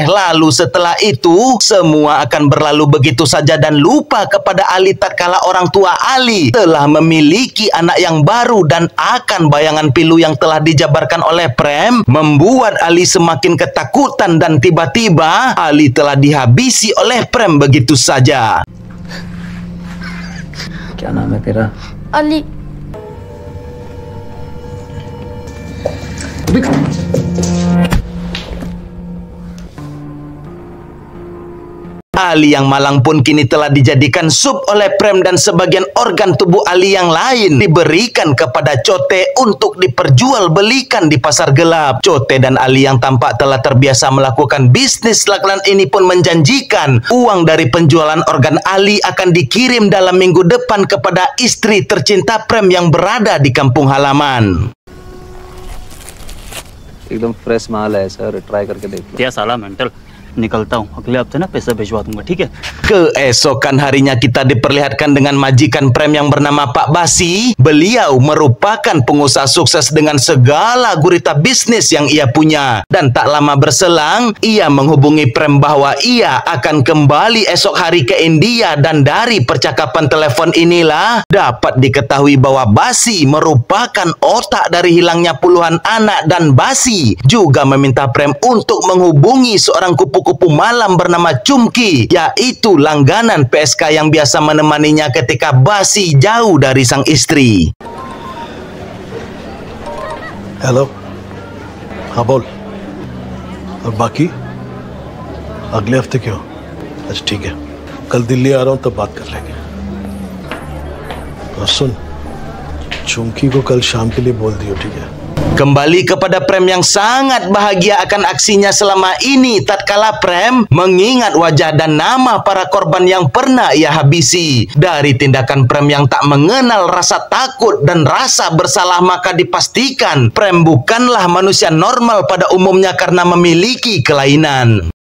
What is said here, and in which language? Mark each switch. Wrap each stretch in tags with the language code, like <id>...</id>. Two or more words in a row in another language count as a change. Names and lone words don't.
<id>Lalu setelah itu semua akan berlalu begitu saja dan lupa kepada Ali tatkala orang tua Ali telah memiliki anak yang baru, dan akan bayangan pilu yang telah dijabarkan oleh Prem membuat Ali semakin ketakutan, dan tiba-tiba Ali telah dihabisi oleh Prem begitu saja.</id> <hi>क्या नाम है तेरा? Ali.</hi> <id>Ali yang malang pun kini telah dijadikan sup oleh Prem, dan sebagian organ tubuh Ali yang lain diberikan kepada Cote untuk diperjualbelikan di pasar gelap. Cote dan Ali yang tampak telah terbiasa melakukan bisnis lak-lan ini pun menjanjikan uang dari penjualan organ Ali akan dikirim dalam minggu depan kepada istri tercinta Prem yang berada di kampung halaman.</id> <hi>एकदम फ्रेश माल है सर, ट्राई करके देख लो। क्या साला मेंटल, निकलता हूँ, अगले हफ्ते ना पैसा भिजवा दूंगा, ठीक है?</hi> <id>Keesokan harinya kita diperlihatkan dengan majikan Prem yang bernama Pak Basi. Beliau merupakan pengusaha sukses dengan segala gurita bisnis yang ia punya. Dan tak lama berselang, ia menghubungi Prem bahwa ia akan kembali esok hari ke India. Dan dari percakapan telepon inilah dapat diketahui bahwa Basi merupakan otak dari hilangnya puluhan anak. Dan Basi juga meminta Prem untuk menghubungi seorang kupu-kupu malam bernama Chumki, yaitu langganan PSK yang biasa menemaninya ketika Basi jauh dari sang istri.</id> <hi>हेलो, हाँ बोल। और बाकी अगले हफ्ते क्यों? अच्छा ठीक है, कल दिल्ली आ रहा हूँ तब बात कर लेंगे। और सुन, चुमकी को कल शाम के लिए बोल दियो, ठीक है?</hi> <id>Kembali kepada Prem yang sangat bahagia akan aksinya selama ini tatkala Prem mengingat wajah dan nama para korban yang pernah ia habisi. Dari tindakan Prem yang tak mengenal rasa takut dan rasa bersalah, maka dipastikan Prem bukanlah manusia normal pada umumnya karena memiliki kelainan.</id>